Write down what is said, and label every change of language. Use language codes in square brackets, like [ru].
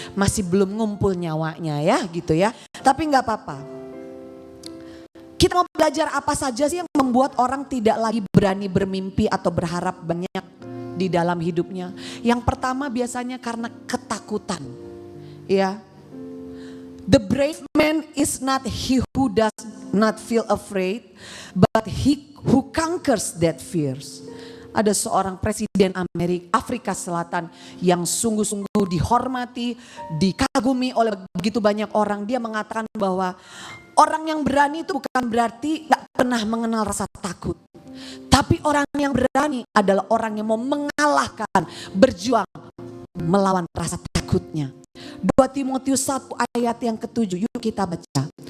[id] Masih belum ngumpul nyawanya ya gitu ya. Tapi enggak apa-apa. Kita mau belajar apa saja sih yang membuat orang tidak lagi berani bermimpi atau berharap banyak di dalam hidupnya. Yang pertama biasanya karena ketakutan. Ya. [en] The brave man is not he who does not feel afraid, but he who conquers that fears. [id] Ada seorang presiden Afrika Selatan yang sungguh-sungguh dihormati, dikagumi oleh begitu banyak orang. Dia mengatakan bahwa orang yang berani itu bukan berarti gak pernah mengenal rasa takut. Tapi orang yang berani adalah orang yang mau mengalahkan, berjuang melawan rasa takutnya. 2 Timotius 1 ayat yang ke-7, yuk kita baca.